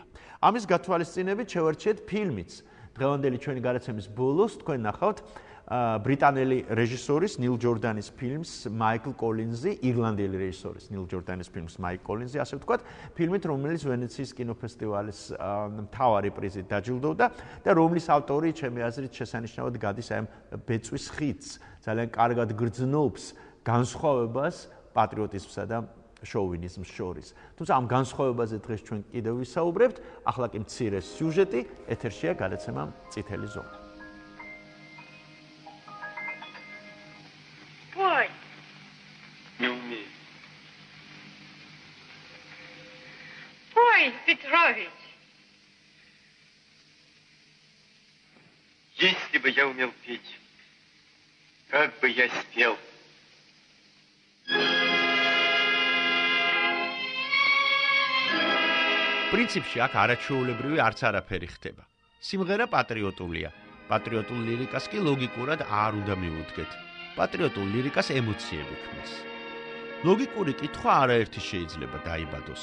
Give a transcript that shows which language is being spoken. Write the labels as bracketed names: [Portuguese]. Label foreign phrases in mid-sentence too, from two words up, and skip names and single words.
[Georgian] ამის გათვალისწინებით შევარჩიეთ ფილმიც. დღევანდელი ჩვენი გადაცემის ბოლოს თქვენ ნახავთ ბრიტანელი რეჟისორის ნილ ჯორდანის ფილმს მაიკლ კოლინზი, ირლანდიელი რეჟისორის ნილ ჯორდანის ფილმს მაიკლ კოლინზი, ასე ვთქვათ, ფილმით, რომელიც ვენეციის კინოფესტივალის მთავარი პრიზით დაჯილდოვდა და რომლის ავტორი, ჩემი აზრით, შესანიშნავად გადის აი ამ ბეწვის ხიდს, ძალიან კარგად გრძნობს განსხვავებას პატრიოტიზმსა და შოვინიზმს შორის. თუმცა ამ განსხვავებაზე დღეს ჩვენ კიდევ ვისაუბრებთ, ახლა კი მცირე სიუჟეტი, ეთერშია გადაცემა წითელი ზონა. [Russian] Петрович! Если бы я умел петь, как бы я спел. [Georgian] პრინციპში აქ არაჩვეულებრივი არც არაფერი ხდება. სიმღერა პატრიოტულია. პატრიოტულ ლირიკას კი ლოგიკურად არ უნდა მიუდგეთ. პატრიოტულ ლირიკას ემოციები ქმნის. ლოგიკური კითხვა არაერთი შეიძლება დაიბადოს.